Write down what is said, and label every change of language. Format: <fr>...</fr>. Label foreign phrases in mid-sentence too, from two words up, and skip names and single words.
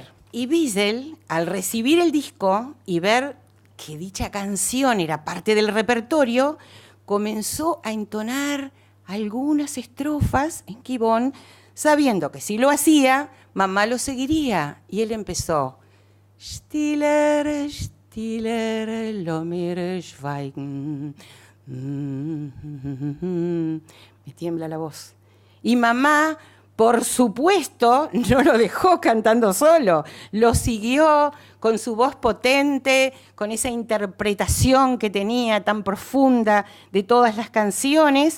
<es>Y Wiesel, al recibir el disco y ver que dicha canción era parte del repertorio, comenzó a entonar algunas estrofas en Quibón, sabiendo que si lo hacía, mamá lo seguiría. Y él empezó,</es> <yi>שטילער, שטילער, לאָמיר שווײַגן.</yi> <es>Me tiembla la voz. Y mamá, por supuesto, no lo dejó cantando solo, lo siguió con su voz potente, con esa interpretación que tenía tan profunda de todas las canciones.</es>